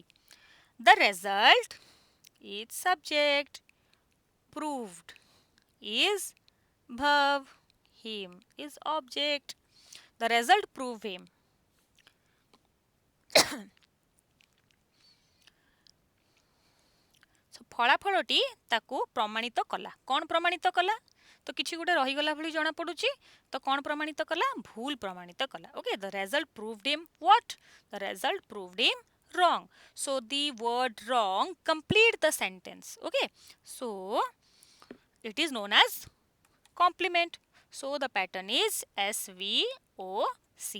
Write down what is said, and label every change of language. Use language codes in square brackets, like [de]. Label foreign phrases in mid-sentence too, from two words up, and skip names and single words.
[en] The result is subject, proved is verb, him is object. The result prove him. So [or] ଫଳାଫଳଟି ତାକୁ ପ୍ରମାଣିତ କଲା. କ'ଣ ପ୍ରମାଣିତ କଲା? ତ କିଛି ଗୋଟେ ରହିଗଲା ଭଳି ଜଣା ପଡୁଛି. ତ କ'ଣ ପ୍ରମାଣିତ କଲା? ଭୁଲ ପ୍ରମାଣିତ କଲା. [en] Okay, the result proved him what? The result proved him wrong. So the word wrong complete the sentence. Okay, so it is known as complement. So the pattern is SVOC.